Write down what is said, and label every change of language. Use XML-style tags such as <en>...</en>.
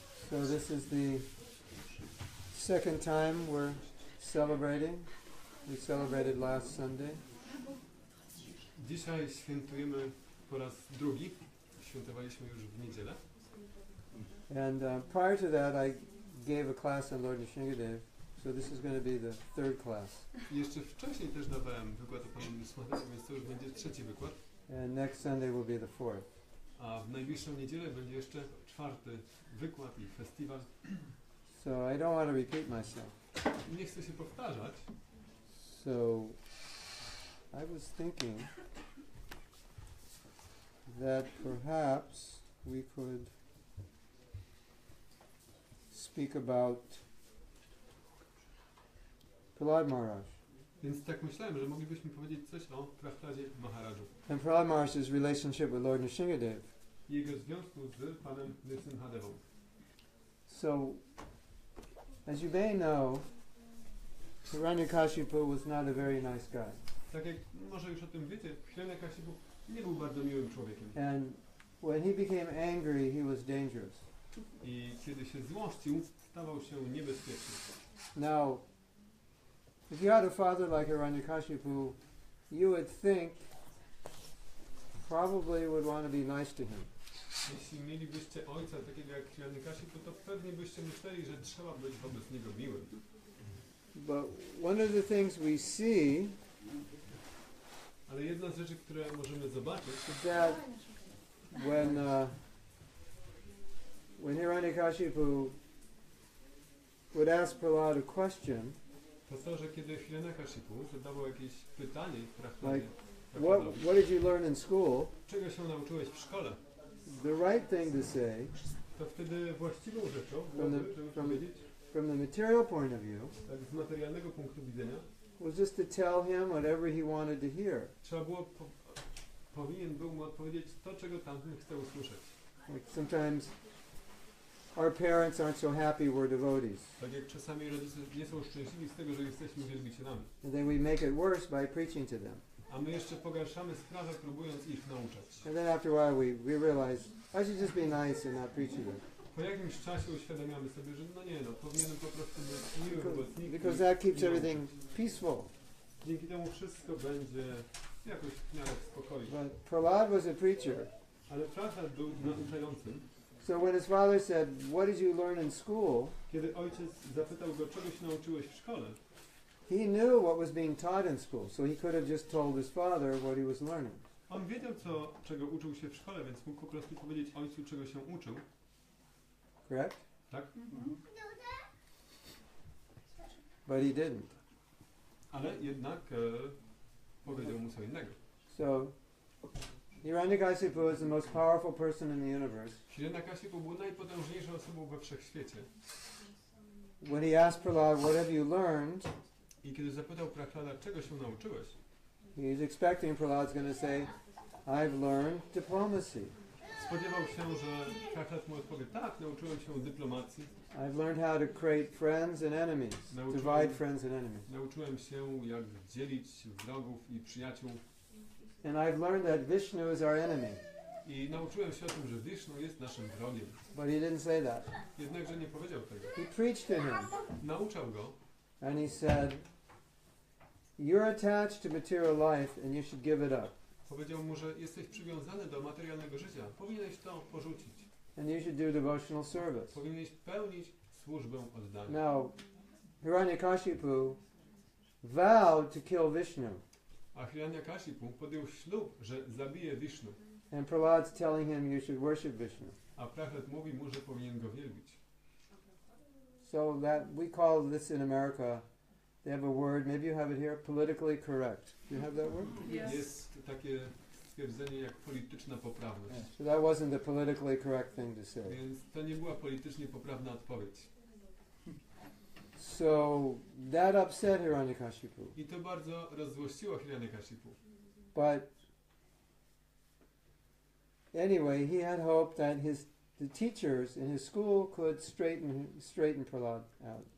<en>So this is the second time we're celebrating. We celebrated last Sunday.</en> <pl>Dzisiaj świętujemy po raz drugi. Świętowaliśmy już w niedzielę.</pl> <en>And prior to that I gave a class on Lord Nrsingh Dev. So this is going to be the third class.</en> <pl>I jeszcze wcześniej też dawałem wykład o Panu Nrsinghu, więc to już będzie trzeci wykład.</pl> <en>And next Sunday will be the fourth.</en> <pl>A w najbliższą niedzielę będzie jeszcze czwarty wykład i festiwal.</pl> <en>So I don't want to repeat myself.</en> <pl>Nie chcę się powtarzać.</pl> <en>So I was thinking that perhaps we could speak about Prahlad Maharaj.</en> <pl>Więc tak myślałem, że moglibyśmy powiedzieć coś o Prahladzie Maharadżu.</pl> <en>And Prahlad Maharaj's relationship with Lord Nrsingh Dev.</en> <pl>I jego związku z Panem Nrsingha Devą.</pl> <en>So, as you may know, Hiranyakashipu was not a very nice guy.</en> <pl>Tak jak może już o tym wiecie, Hiranyakashipu nie był bardzo miłym człowiekiem.</pl> <en>And when he became angry, he was dangerous.</en> <pl>I kiedy się złościł, stawał się niebezpieczny.</pl> <en>Now, if you had a father like Hiranyakashipu, you would think probably would want to be nice to him.</en> <pl>Jeśli mielibyście ojca takiego jak Hiranyakashipu, to pewnie byście myśleli, że trzeba być wobec niego miłym.</pl> <en>But one of the things we see</en> <pl>Ale jedna z rzeczy, które możemy zobaczyć,</pl> <en>is that when Hiranyakashipu would ask Prahlad a question,</en> <pl>to, że kiedy Hiranyakashipu zadawał jakieś pytanie</pl> <en>like,</en> <pl>Prahladowi,</pl> <en>what did you learn in school?</en> <pl>czego się nauczyłeś w szkole,</pl> <en>The right thing to say,</en> <pl>to wtedy właściwą rzeczą</pl> <en>From the-</en> <pl>byłoby, żeby</pl> <en>from-</en> <pl>powiedzieć,</pl> <en>from the material point of view,</en> <pl>tak z materialnego punktu widzenia,</pl> <en>was just to tell him whatever he wanted to hear.</en> <pl>trzeba było, powinien był mu odpowiedzieć to, czego tamten chce usłyszeć.</pl> <en>Like sometimes our parents aren't so happy we're devotees.</en> <pl>Tak jak czasami rodzice nie są szczęśliwi z tego, że jesteśmy wielbicielami.</pl> <en>And then we make it worse by preaching to them.</en> <pl>A my jeszcze pogarszamy sprawę, próbując ich nauczać.</pl> <en>And then after a while we realize, I should just be nice and not preach to them.</en> <pl>Po jakimś czasie uświadamiamy sobie, że powinienem po prostu być miły wobec nich.</pl> <en>Because that keeps everything peaceful.</en> <pl>Dzięki temu wszystko będzie jakoś w miarę w spokoju.</pl> <en>But Prahlad was a preacher.</en> <pl>Ale Prahlad był nauczającym.</pl> <en>So when his father said, what did you learn in school?</en> <pl>Kiedy ojciec zapytał go, czego się nauczyłeś w szkole,</pl> <en>He knew what was being taught in school, so he could have just told his father what he was learning.</en> <pl>on wiedział, czego uczył się w szkole, więc mógł po prostu powiedzieć ojcu, czego się uczył.</pl> <en>Correct?</en> <pl>Tak?</pl> <en>But he didn't.</en> <pl>Ale jednak powiedział mu co innego.</pl> <en>So Hiranyakashipu is the most powerful person in the universe.</en> <pl>Hiranyakashipu był najpotężniejszą osobą we wszechświecie.</pl> <en>When he asked Prahlad, what have you learned?</en> <pl>I kiedy zapytał Prahlada, czego się nauczyłeś,</pl> <en>He's expecting Prahlad's going to say, I've learned diplomacy.</en> <pl>spodziewał się, że Prahlad mu odpowie, tak, nauczyłem się dyplomacji,</pl> <en>I've learned how to create friends and enemies, divide friends and enemies.</en> <pl>nauczyłem się, jak dzielić wrogów i przyjaciół</pl> <en>And I've learned that Vishnu is our enemy.</en> <pl>i nauczyłem się o tym, że Wisznu jest naszym wrogiem.</pl> <en>But he didn't say that.</en> <pl>Jednakże nie powiedział tego.</pl> <en>He preached to him.</en> <pl>Nauczał go</pl> <en>And he said, you're attached to material life and you should give it up.</en> <pl>powiedział mu, że jesteś przywiązany do materialnego życia, powinieneś to porzucić,</pl> <en>And you should do devotional service.</en> <pl>powinieneś pełnić służbę oddania.</pl> <en>Now, Hiranyakashipu vowed to kill Vishnu.</en> <pl>A Hiranyakashipu podjął ślub, że zabije Wisznu,</pl> <en>And Prahlad's telling him you should worship Vishnu.</en> <pl>a Prahlad mówi mu, że powinien go wielbić.</pl> <en>So that we call this in America, they have a word, maybe you have it here, politically correct. Do you have that word?</en> <pl>Jest takie stwierdzenie jak polityczna poprawność.</pl> <en>So that wasn't the politically correct thing to say.</en> <pl>Więc to nie była politycznie poprawna odpowiedź.</pl> <en>So that upset Hiranyakashipu.</en> <pl>I to bardzo rozzłościło Hiranyakashipu.</pl> <en>But anyway, he had hope that the teachers in his school could straighten Prahlad out.</en>